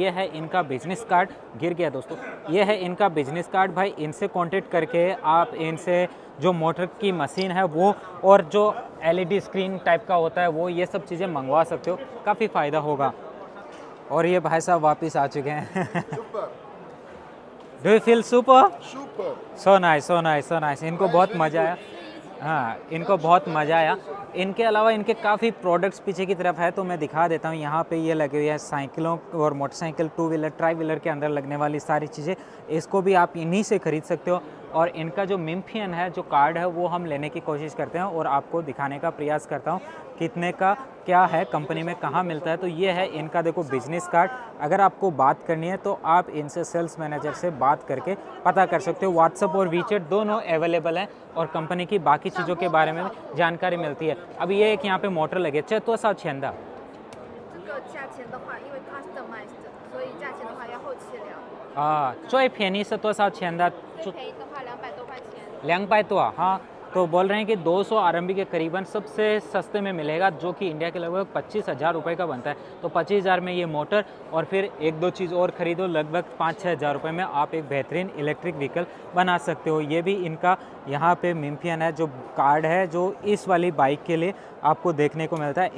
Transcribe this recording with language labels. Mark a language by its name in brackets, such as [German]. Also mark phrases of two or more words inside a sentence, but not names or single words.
[Hindi] ये है इनका [English] business card, [Hindi] गिर गया दोस्तों। ये है इनका [English] business card. [Hindi] भाई इनसे कांटेक्ट करके आप इनसे जो मोटर की मशीन है वो, और जो [English] LED screen [Hindi] टाइप का होता है वो, ये सब चीज़ें मंगवा सकते हो, काफ़ी फ़ायदा होगा। और ये भाई साहब वापस आ चुके हैं। [English] Do you feel super? Super. So nice, so nice, so nice. [Hindi] इनको बहुत मज़ा आया। हाँ, इनको बहुत मज़ा आया। इनके अलावा इनके काफ़ी प्रोडक्ट्स पीछे की तरफ है, तो मैं दिखा देता हूँ। यहाँ पे ये लगे हुए हैं साइकिलों और मोटरसाइकिल, 2 व्हीलर, [English] tri wheeler [Hindi] के अंदर लगने वाली सारी चीज़ें, इसको भी आप इन्हीं से ख़रीद सकते हो। और इनका जो मिम्फियन है, जो कार्ड है, वो हम लेने की कोशिश करते हैं और आपको दिखाने का प्रयास करता हूँ कितने का क्या है, कंपनी में कहाँ मिलता है। तो ये है इनका देखो [English] business card. [Hindi] अगर आपको बात करनी है तो आप इनसे [English] sales manager [Hindi] से बात करके पता कर सकते हो। व्हाट्सअप और वीचैट दोनों अवेलेबल हैं और कंपनी की बाकी चीज़ों के बारे में जानकारी मिलती है। अब ये एक यहाँ पे मोटर लगे, [Chinese] 多少钱的？这个价钱的话，因为 customized，所以价钱的话要后期聊。啊，最便宜是多少钱的？最便宜的话200多块钱。 [Hindi] 200 तो हाँ, तो बोल रहे हैं कि 200 RMB के करीबन सबसे सस्ते में मिलेगा, जो कि इंडिया के लगभग 25,000 रुपये का बनता है। तो 25,000 में ये मोटर और फिर एक दो चीज़ और ख़रीदो, लगभग 5-6 हज़ार रुपये में आप एक बेहतरीन [English] electric vehicle [Hindi] बना सकते हो। ये भी इनका यहाँ पे मिम्फियन है, जो कार्ड है, जो इस वाली बाइक के लिए आपको देखने को मिलता है।